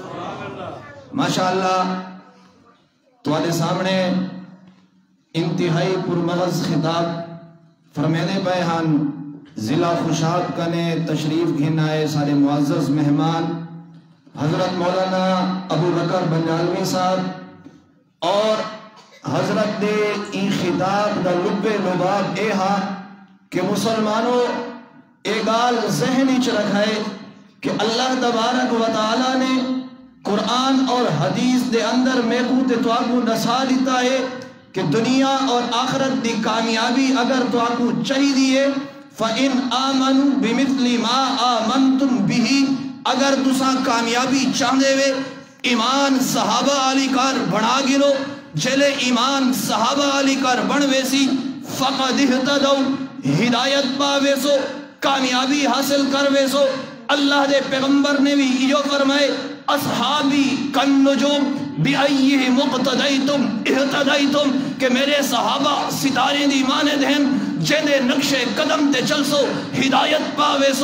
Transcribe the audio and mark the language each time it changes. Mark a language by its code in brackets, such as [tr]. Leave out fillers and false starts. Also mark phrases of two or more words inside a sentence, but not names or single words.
[skr] ماشاءاللہ، تمہارے سامنے انتہائی پرمغز خطاب فرمانے بیان ضلع خوشاب کنے تشریف گھن آئے سارے معزز مہمان حضرت مولانا ابو بکر بنجالوی صاحب اور حضرت دے ای خطاب دا لبِ لباب اے ہا کہ مسلمانو اے گال ذہن چ رکھائے کہ [ar] الله تبارك وتعالى [skr] نے قرآن اور حدیث دے اندر میکوں تے تواکوں نسا ڈتا ہے کہ دنیا اور آخرت دی کامیابی اگر تواکوں چاہیے [ar] فإن آمنوا بمثل ما آمنتم به, [skr] اگر تساں کامیابی چاہتے وے ایمان صحابہ علی کار بنا گھرو، جلے ایمان صحابہ علی کار بن ویسی [ar] فقد اهتدوا, [skr] ہدایت پاویسو، کامیابی حاصل کر ویسو. اللہ دے پیغمبر نے بھی یو فرمائے, [ar] أصحابي كالنجوم بأيهم اقتديتم اهتديتم, [skr] کہ میرے صحابہ ستارے دی مانند ہیں، جیدے نقشِ قدم تے چلسو ہدایت پاویسو.